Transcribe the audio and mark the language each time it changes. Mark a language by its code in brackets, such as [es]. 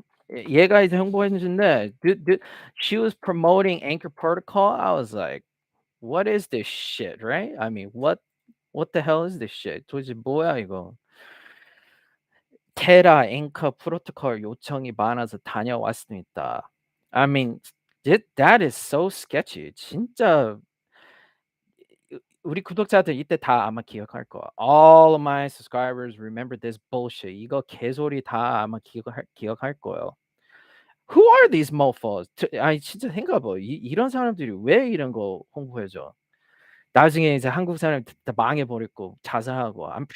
[ko] 얘가 이제 홍보해 주는데 [en] she was promoting Anchor Protocol. I was like, "What is this shit?" Right? I mean, what the hell is this shit? [ko] 도대체 뭐야 이거? 테라 앵커 프로토콜 요청이 많아서 다녀왔습니다. [en] I mean, that is so sketchy. [ko] 진짜 우리 구독자들 이때 다 아마 기억할 거야. [en] All of my subscribers remember this bullshit. [ko] 이거 개소리 다 아마 기억할 거예요. [en] Who are these mofos? [ko] 아니 진짜 생각해 봐. 이런 사람들이 왜 이런 거 홍보해 줘? 나중에 이제 한국 사람 다 망해 버리고 자살하고.